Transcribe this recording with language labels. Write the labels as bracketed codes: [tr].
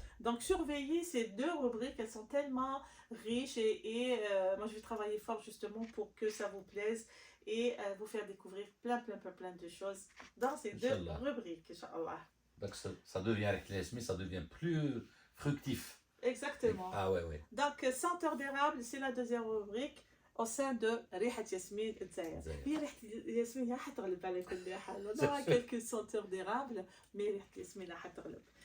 [fr] Donc surveillez ces deux rubriques, elles sont tellement riches et moi je vais travailler fort justement pour que ça vous plaise et vous faire découvrir plein de choses dans ces deux [ar] Inch'Allah. [fr] rubriques, Inch'Allah. Donc ça devient, avec les SMI, ça devient plus fructif. Exactement. Ah ouais, ouais. Donc, senteur d'érable, c'est la deuxième rubrique au sein de ريحة ياسمين الجزائر. [ar] هي ريحة ياسمين هي حتغلب على كل حال. [fr] On aura quelques senteurs d'érable, mais [ar] ريحة ياسمين حتغلب.